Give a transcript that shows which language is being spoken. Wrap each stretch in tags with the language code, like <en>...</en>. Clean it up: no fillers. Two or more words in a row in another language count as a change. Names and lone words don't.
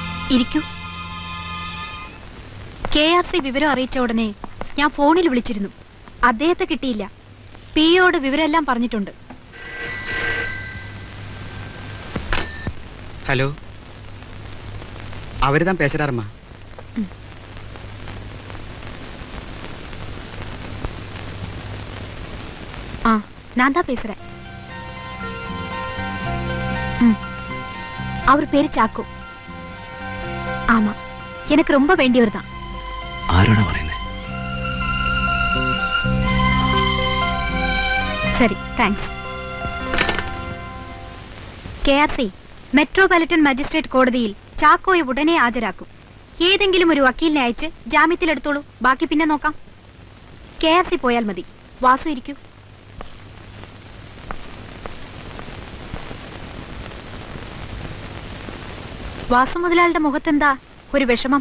<ml>ഇരിക്കൂ. KRC വിവരം അറിയിച്ച ഉടനെ ഞാൻ ഫോണിൽ വിളിച്ചിരുന്നു. അദ്ദേഹത്തെ കിട്ടിയില്ല. പിയോട് വിവരമെല്ലാം പറഞ്ഞിട്ടുണ്ട്.</ml> <ta>ஹலோ, அவர் தான் பேசுறாருமா. நான் தான் பேசுறேன். அவர் பேரு சாக்கோ. ஆமா, எனக்கு ரொம்ப வேண்டியவர் தான்.</ta> <ml>ആരോടാ പറയുന്നത്?</ml> <ta>சரி, தேங்க்ஸ்.</ta> <ml>KRC മെട്രോപൊളിറ്റൻ മജിസ്ട്രേറ്റ് കോടതിയിൽ ചാക്കോയെ ഉടനെ ഹാജരാക്കും. ഏതെങ്കിലും ഒരു വക്കീലിനെ അയച്ച് ജാമ്യത്തിലെടുത്തോളൂ. ബാക്കി പിന്നെ നോക്കാം. KRC പോയാൽ മതി. വാസു ഇരിക്കൂ. വാസു മുതലാളുടെ മുഖത്തെന്താ ഒരു വിഷമം?</ml>